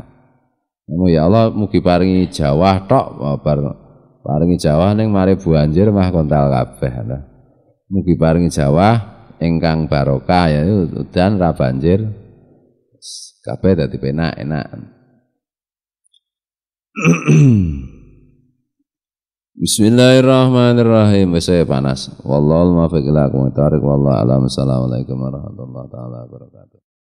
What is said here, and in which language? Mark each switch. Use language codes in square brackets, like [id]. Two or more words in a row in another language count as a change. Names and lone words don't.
[jv] Ya Allah mugi paringi jawah tok paringi jawah ning mari banjir mah kontal kabeh. Mugi paringi jawah ingkang barokah ya udan ra banjir kabeh dadi penak-enak. [ar] Bismillahirrahmanirrahim. [id] Saya panas. [ar] والله الموفق إلى أقوم الطريق والله أعلم. السلام عليكم ورحمة الله تعالى وبركاته.